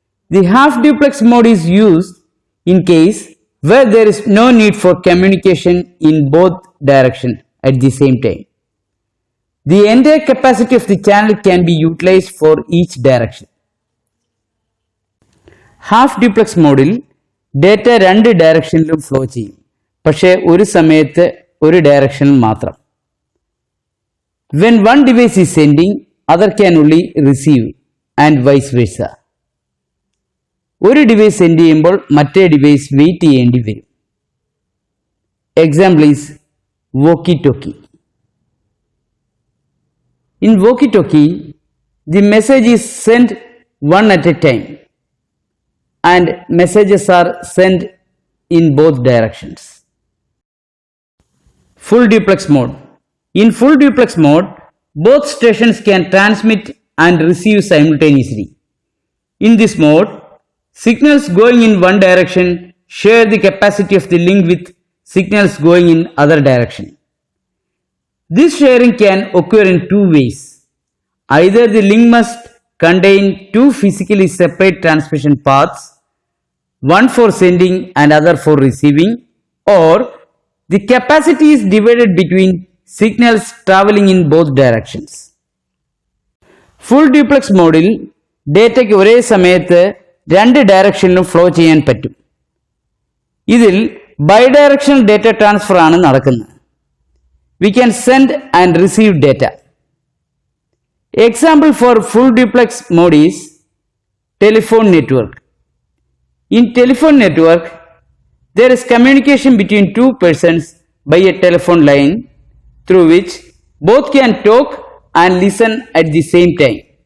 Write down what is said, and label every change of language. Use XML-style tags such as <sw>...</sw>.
<en>The half duplex mode is used in case where there is no need for communication in both directions at the same time. The entire capacity of the channel can be utilized for each direction.</en> <ml>Half duplex മോഡിൽ data രണ്ട് ഡയറക്ഷനിലും flow ചെയ്യും, പക്ഷേ ഒരു സമയത്ത് ഒരു ഡയറക്ഷനിൽ മാത്രം.</ml> <en>When one device is sending, other can only receive and vice versa.</en> <ml>ഒരു ഡിവൈസ് സെൻഡ് ചെയ്യുമ്പോൾ മറ്റേ ഡിവൈസ് വെയിറ്റ് ചെയ്യേണ്ടി വരും.</ml> <en>example is walkie-talkie. In walkie-talkie, the message is sent one at a time and messages are sent in both directions. Full duplex mode. In full duplex mode, both stations can transmit and receive simultaneously. In this mode, signals going in one direction share the capacity of the link with signals going in other direction. This sharing can occur in two ways. Either the link must contain two physically separate transmission paths, one for sending and other for receiving, or the capacity is divided between signals traveling in both directions.</en> <ml>Full duplex മോഡിൽ ഡേറ്റയ്ക്ക് ഒരേ സമയത്ത് രണ്ട് ഡയറക്ഷനിലും flow ചെയ്യാൻ പറ്റും. ഇതിൽ bidirectional data transfer ആണ് നടക്കുന്നത്.</ml> <en>We can send and receive data. Example for full duplex mode is telephone network. In telephone network, there is communication between two persons by a telephone line through which both can talk and listen at the same time.</en>